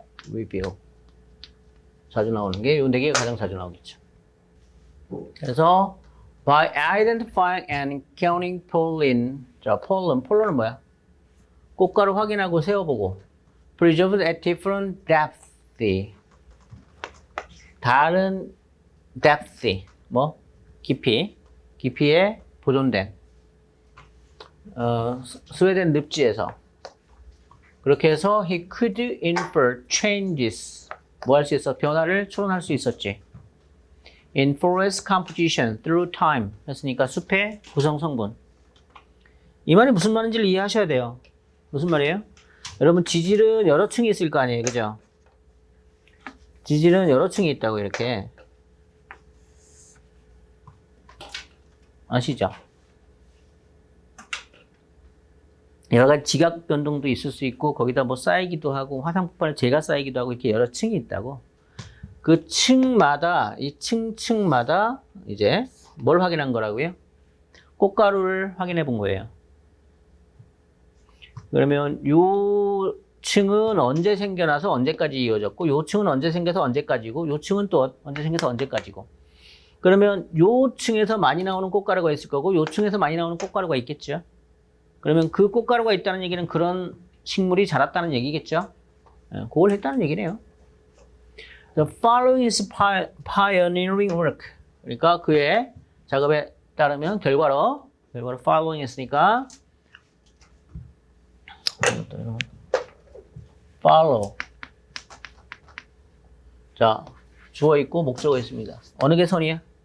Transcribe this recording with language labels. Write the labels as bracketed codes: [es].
[en] review. [ko] 자주 나오는 게 요 네 개가 가장 자주 나오겠죠. 그래서 [en] by identifying and counting pollen. [ko] 자, pollen은 뭐야? 꽃가루 확인하고 세어보고. [en] preserved at different depth. [ko] 다른 depth. 뭐? 깊이에 보존된. 스웨덴 늪지에서. 그렇게 해서 [en] he could infer changes. [ko] 뭐 할 수 있어? 변화를 추론할 수 있었지. [en] In forest composition through time. [ko] 했으니까 숲의 구성 성분. 이 말이 무슨 말인지를 이해하셔야 돼요. 무슨 말이에요? 여러분, 지질은 여러 층이 있을 거 아니에요. 그죠? 지질은 여러 층이 있다고 이렇게. 아시죠? 여러 가지 지각 변동도 있을 수 있고, 거기다 뭐 쌓이기도 하고, 화산 폭발 재가 쌓이기도 하고, 이렇게 여러 층이 있다고. 그 층마다, 이 층마다 이제 뭘 확인한 거라고요? 꽃가루를 확인해 본 거예요. 그러면 요 층은 언제 생겨나서 언제까지 이어졌고, 요 층은 언제 생겨서 언제까지고, 요 층은 또 언제 생겨서 언제까지고. 그러면 요 층에서 많이 나오는 꽃가루가 있을 거고, 요 층에서 많이 나오는 꽃가루가 있겠죠. 그러면 그 꽃가루가 있다는 얘기는 그런 식물이 자랐다는 얘기겠죠. 그걸 했다는 얘기네요. [en] The following is pioneering work. [ko] 그러니까 그의 작업에 따르면 결과로 following 했으니까 follow. 자, 주어 있고 목적어 있습니다. 어느 게 선이야?